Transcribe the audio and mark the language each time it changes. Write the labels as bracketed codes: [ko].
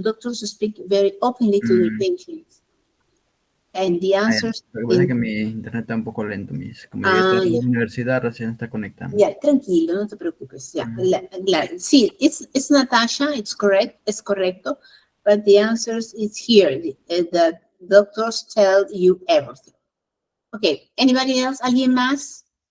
[en] Doctors speak very openly to their patients. And the answers... [es] Lo que pasa es que mi internet está un poco lento, Miss. Como llegué a la universidad, recién está conectando. Ya, tranquilo, no te preocupes. Ya, sí, [en] it's Natasha, it's correct, [es] es correcto, [en] but the answers is here. The doctors tell you everything. Okay, anybody else? [es] ¿Alguien más?